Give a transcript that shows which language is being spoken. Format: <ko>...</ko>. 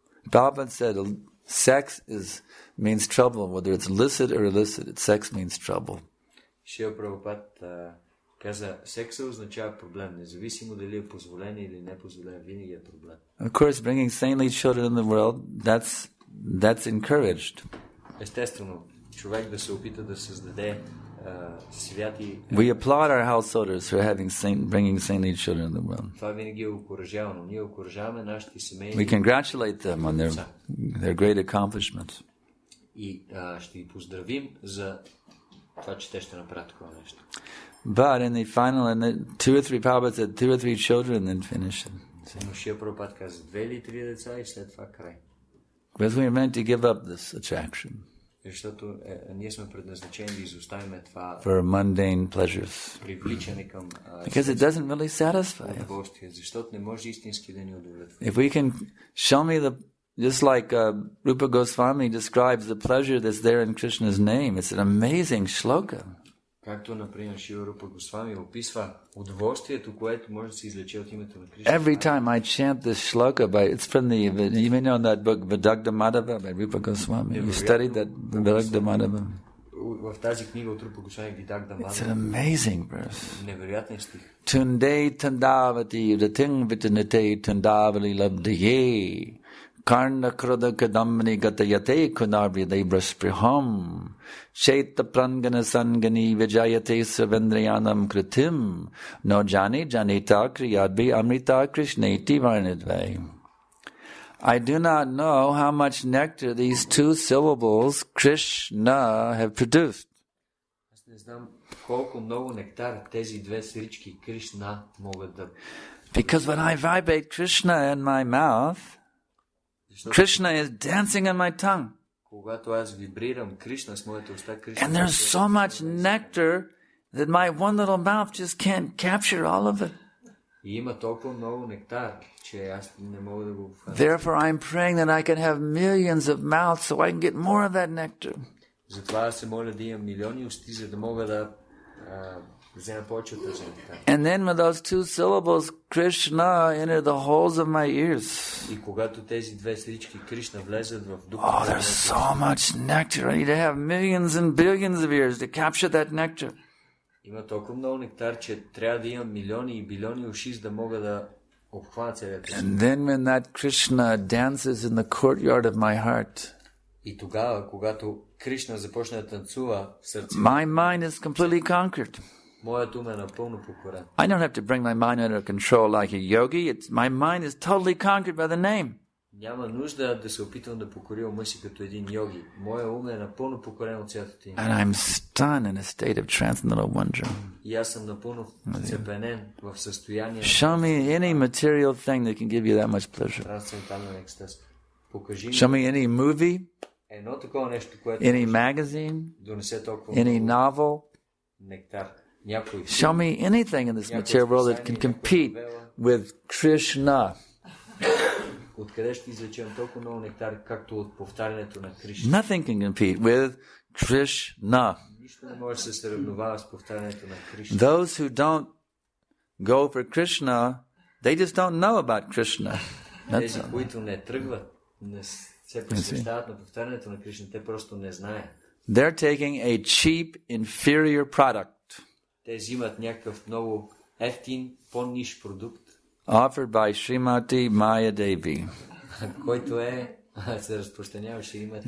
<en>Prabhupada said sex means trouble, whether it's licit or illicit. Sex means trouble.</en> <bg>Шрила Прабхупад каза, секса означава проблем, независимо дали е позволен или не позволен, винаги е проблем.</bg> <en>Of course, bringing saintly children in the world, that's encouraged.</en> <bg>Естествено, човек да се опита да създаде святи...</bg> <en>We applaud our householders for bringing saintly children in the world.</en> <bg>Това винаги е окуражавано. Ние окуражаваме нашите семейни...</bg> <en>We congratulate them on their great accomplishments.</en> <bg>И ще ги поздравим за това, че те ще направят такова нещо.</bg> <en>But in the final, two or three Prabhupada said 2 or 3 children, then finish it.</en> <bg>Но Шрила Прабхупад каза 2 или 3 деца и след това край.</bg> <en>Because we are meant to give up this attraction.</en> <bg>Защото ние сме предназначени да изоставим това</bg> <en>for mundane pleasures.</en> <bg>привличане към</bg> <en>Because it doesn't really satisfy us.</en> <bg>удоволствие, защото не може истински да ни удовлетвори.</bg> <en>If we can show me just like Rupa Goswami describes the pleasure that's there in Krishna's name, it's an amazing shloka.</en> <bg>Както, например, Шрила Рупа Госвами описва удоволствието, което може да се извлече от името на Кришна.</bg> <en>Every time I chant this shloka, it's from you may know that book, Vidagdha Madhava by Rupa Goswami. You studied that Vidagdha Madhava.</en> <bg>В тази книга от Рупа Госвами Vidagdha Madhava.</bg> <en>It's an amazing verse.</en> <bg>Невероятен стих.</bg> <sa>Tunde tandavati rating vitanate tandavali labdaye. Karna kruda kadamni gatayate kunarvidai braspriham. Chaita prangana sangani vijayate savendriyanam kritim. No jani janita kriyadbi amrita krishneti varnidvai.</sa> <en>I do not know how much nectar these 2 syllables Krishna have produced.</en> <bg>Аз не знам колко много нектар тези 2 срички Кришна могат да...</bg> <en>Because when I vibrate Krishna in my mouth, Krishna is dancing on my tongue.</en> <bg>Когато аз вибрирам Кришна с моята уста, Кришна...</bg> <en>And there's so much nectar that my one little mouth just can't capture all of it.</en> <bg>И има толкова много нектар, че аз не мога да го хвана.</bg> <en>Therefore I'm praying that I can have millions of mouths so I can get more of that nectar.</en> <bg>Затова аз се моля да имам милиони усти, за да мога да взема повече от този нектар.</bg> <en>And then with those 2 syllables, Krishna enter the holes of my ears.</en> <bg>И когато тези 2 срички Кришна влезат в дупките...</bg> <en>Oh, there's so much nectar. I need to have millions and billions of ears to capture that nectar.</en> <bg>Има толкова много нектар, че трябва да имам милиони и билиони уши, за да мога да обхвана целият свят.</bg> <en>And then when that Krishna dances in the courtyard of my heart,</en> <bg>и тогава, когато Кришна започне да танцува в сърцето,</bg> <en>my mind is completely conquered.</en> <bg>моят ум е напълно покорен.</bg> <en>I don't have to bring my mind under control like a yogi. My mind is totally conquered by the name.</en> <bg>Няма нужда да се опитвам да покоря ума си като един йоги. Моя ум е напълно покорен от святото име.</bg> <en>And I'm stunned in a state of transcendental wonder.</en> <bg>И аз съм напълно вцепенен в състояние...</bg> <en>Show me any material thing that can give you that much pleasure.</en> <bg>Трансцендентален екстаз. Покажи ми...</bg> <en>Show me any movie,</en> <bg>едно такова нещо, което...</bg> <en>any magazine,</en> <bg>донесе толкова</bg> <en>any novel.</en> <bg>Нектар. Някой...</bg> <en>Show me anything in this material world that can compete with Krishna.</en> <bg>Откъде ще извлечем толкова много нектар, както от повтарянето на Кришна?</bg> <en>Nothing can compete with Krishna.</en> <bg>Нищо не може да се сравнува с повтарянето на Кришна.</bg> <en>Those who don't go for Krishna, they just don't know about Krishna.</en> <bg>Тези, които не тръгват, не се посвещават на повтарянето на Кришна, те просто не знаят.</bg> <en>They're taking a cheap, inferior product.</en> <bg>Те взимат някакъв много ефтин, по-ниш продукт,</bg> <en>offered by Srimati Maya Devi.</en> <bg>който се разпространява Шримати.</bg>